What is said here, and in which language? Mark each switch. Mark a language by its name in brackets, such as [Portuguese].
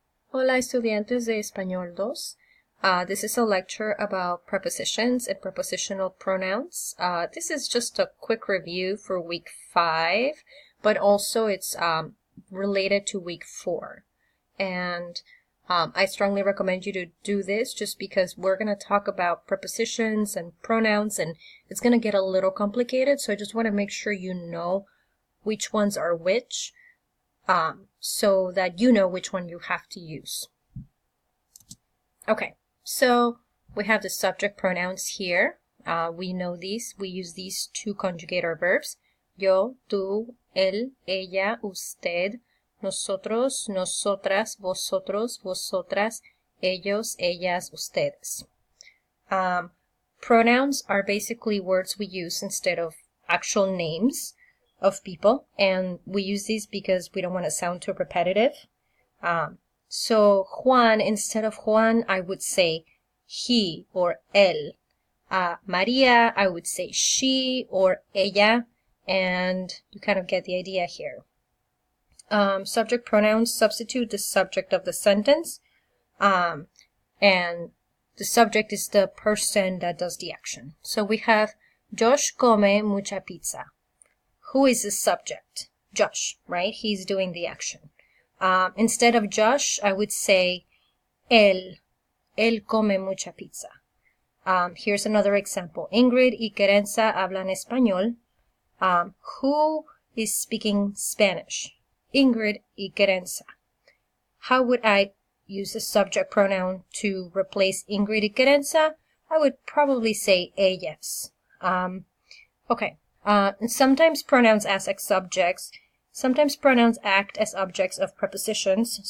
[Spanish] Hola, estudiantes de Español 2. [English] This is a lecture about prepositions and prepositional pronouns. This is just a quick review for week 5, but also it's related to week 4. And I strongly recommend you to do this just because we're going to talk about prepositions and pronouns, and it's going to get a little complicated. So I just want to make sure you know which ones are which. So that you know which one you have to use. Okay, so we have the subject pronouns here. We know these. We use these to conjugate our verbs. [Spanish] Yo, tú, él, ella, usted, nosotros, nosotras, vosotros, vosotras, ellos, ellas, ustedes. [English] Pronouns are basically words we use instead of actual names of people, and we use these because we don't want to sound too repetitive. So Juan, instead of Juan, I would say he or él. Maria, I would say she or ella, and you kind of get the idea here. Subject pronouns substitute the subject of the sentence, and the subject is the person that does the action. So we have [Spanish] Josh come mucha pizza. [English] Who is the subject? Josh, right? He's doing the action. Instead of Josh, I would say él. [Spanish] Él come mucha pizza. [English] Here's another example. [Spanish] Ingrid y Querenza hablan español. [English] Who is speaking Spanish? Ingrid y Querenza. How would I use the subject pronoun to replace Ingrid y Querenza? I would probably say ellas. Okay. Sometimes pronouns act as subjects. Sometimes pronouns act as objects of prepositions.